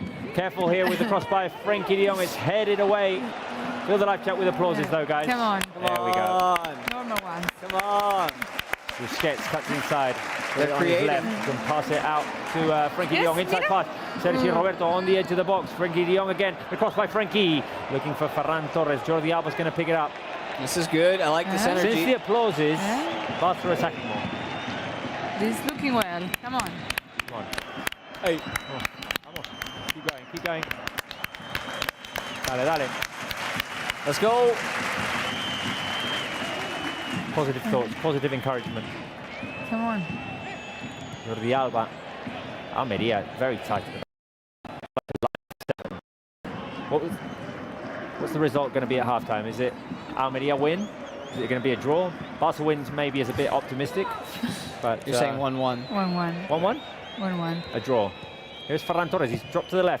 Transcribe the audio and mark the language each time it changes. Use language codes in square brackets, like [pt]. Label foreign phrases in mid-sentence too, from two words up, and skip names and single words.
[en] Careful here with the cross by Frenkie de Jong. It's headed away. Fill the live chat with applauses, though, guys. Come on. There we go. Normal one. Come on. Busquets cuts inside. They're on creative. his left and pass it out to Frenkie de Jong. Inside pass. Sergi Roberto on the edge of the box. Frenkie de Jong again. The cross by Frenkie. Looking for Ferran Torres. Jordi Alba's going to pick it up. This is good. I like this energy. Since the applauses, Barca attacking more. This is looking well. Come on. Come on. Hey. Come on. Keep going. Dale. Let's go. Positive thoughts, positive encouragement. Come on. Jordi Alba. Almeria, very tight. What's the result going to be at halftime? Is it Almeria win? Is it going to be a draw? Barca wins maybe is a bit optimistic, but you're saying 1-1. 1-1. 1-1? 1-1. A draw. Here's Ferran Torres. He's dropped to the left.